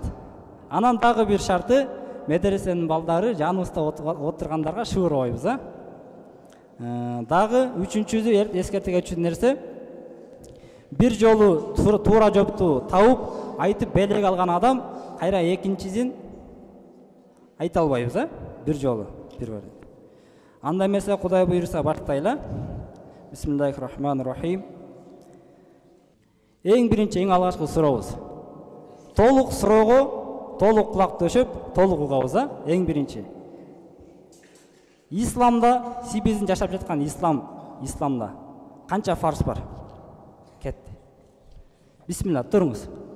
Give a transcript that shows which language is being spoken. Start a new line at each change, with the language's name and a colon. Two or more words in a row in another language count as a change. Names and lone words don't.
Kyrgyz: Анан дагы бир шарты, медресенин балдары жаныбызда отургандарга шыбырбайбыз, Дагы үчүнчүсү эскерте кетчү нерсе, бир жолу туура жоопту тауып, айтып белек алган адам кайра экинчисин айта албайбыз, бир жолу, бир бар. Анда эмесе Кудай буйруса баштайлы.
Arabic: بسم الله الرحمن الرحيم.
Kyrgyz: Эң биринчи, эң алгачкы сурообуз. Толук суроого толук кулак төшөп, толук угабыз, эң биринчи. Исламда, биздин жашап жаткан исламда канча фарз бар? Кетти. Бисмилла, туруңуз.